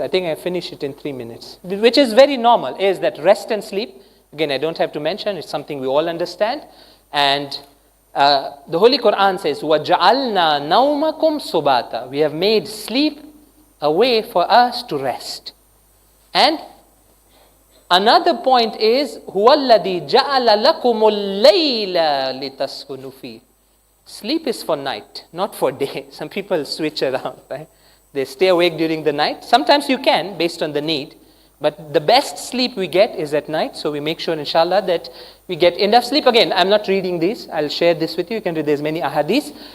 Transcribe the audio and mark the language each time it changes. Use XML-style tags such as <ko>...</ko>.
<en>I think I finish it in 3 minutes, which is very normal, is that rest and sleep. Again, I don't have to mention, it's something we all understand. And the Holy Quran says,</en> <ar>وَجَعَلْنَا نَوْمَكُمْ سُبَاتًا.</ar> <en>We have made sleep a way for us to rest. And another point is,</en> <ar>هُوَ الَّذِي جَعَلَ لَكُمُ اللَّيْلَ لِتَسْكُنُوا فِيهِ.</ar> <en>Sleep is for night, not for day. Some people switch around, right? They stay awake during the night. Sometimes you can, based on the need. But the best sleep we get is at night. So we make sure, inshallah, that we get enough sleep. Again, I'm not reading these. I'll share this with you. You can read, there's many ahadith.</en>